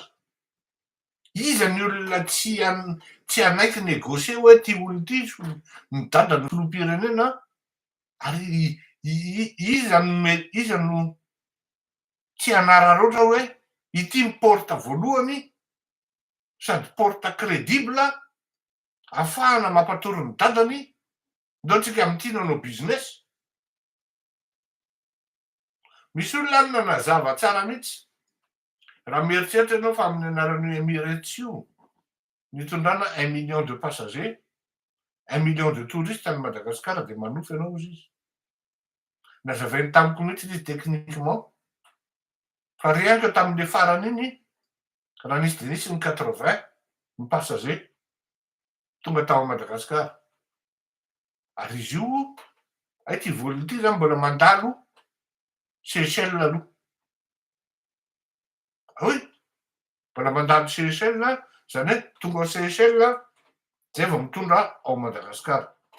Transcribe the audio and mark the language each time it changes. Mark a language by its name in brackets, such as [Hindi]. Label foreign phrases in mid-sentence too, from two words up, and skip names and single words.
[Malagasy] Iza ny olona tsy hanaiky negôsie hoe ty olo ty ny dadany filoham-pirenena ary iza no tsy hanararoatra hoe ity ny porta voalohany sady porta crédible ahafahana mampatory ny dadany ndaotsika am'ty nanao business. Misy olona any nanazava tsara mihitsy raha mieritreritra ianao fa amin'ny anaran'io Emirates io nitondrana [French] 1 million de passagers, 1 million de touristes [Malagasy] any Madagasikara de manofy ianao ozy izy. Nazavainy tamiko mihitsy izy techniquement fa [French] rien que [Malagasy] tamin'le farany iny raha nisy de nisy ny 80 ny passager tonga tao Madagasikara. Ary izy io ty volony ity zany mbola mandalo Seychelles aloha. Oy, mbola mandalo Seychelles zany hoe tonga Seychelles zay vao mitondra ao Madagasikara.